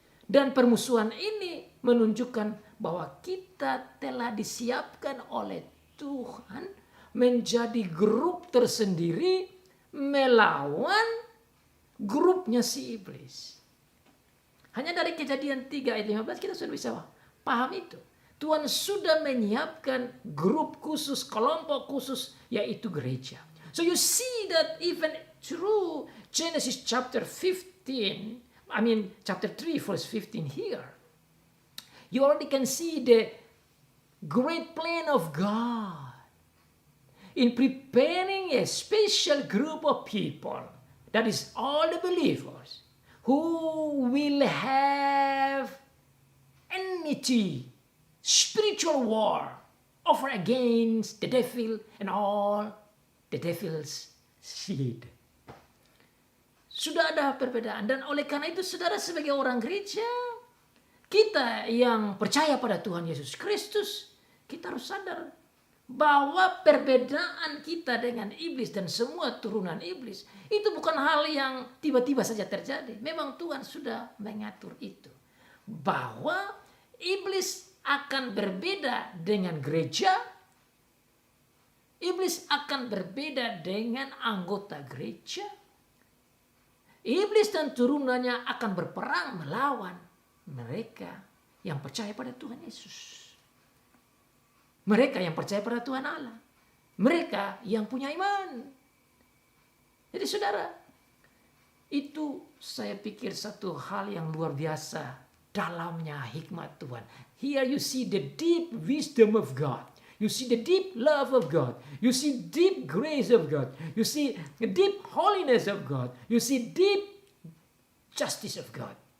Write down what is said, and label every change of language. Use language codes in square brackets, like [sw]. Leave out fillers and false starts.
[id] Dan permusuhan ini menunjukkan bahwa kita telah disiapkan oleh Tuhan menjadi grup tersendiri melawan grupnya si iblis. Hanya dari Kejadian 3 ayat 15 kita sudah bisa paham itu. Tuhan sudah menyiapkan grup khusus, kelompok khusus, yaitu gereja. [en] So you see that even through Genesis chapter 3 verse 15 here, you already can see the great plan of God in preparing a special group of people, that is all the believers, who will have enmity, spiritual war over against the devil and all the devil's seed. [id] Sudah ada perbedaan, dan oleh karena itu saudara sebagai orang gereja, kita yang percaya pada Tuhan Yesus Kristus, kita harus sadar bahwa perbedaan kita dengan iblis dan semua turunan iblis itu bukan hal yang tiba-tiba saja terjadi. Memang Tuhan sudah mengatur itu. Bahwa iblis akan berbeda dengan gereja, iblis akan berbeda dengan anggota gereja. Iblis dan turunannya akan berperang melawan mereka yang percaya pada Tuhan Yesus. Mereka yang percaya pada Tuhan Allah. Mereka yang punya iman. Jadi saudara, itu saya pikir satu hal yang luar biasa dalamnya hikmat Tuhan. [en] Here you see the deep wisdom of God. You see the deep love of God. You see deep grace of God. You see the deep holiness of God. You see deep justice of God.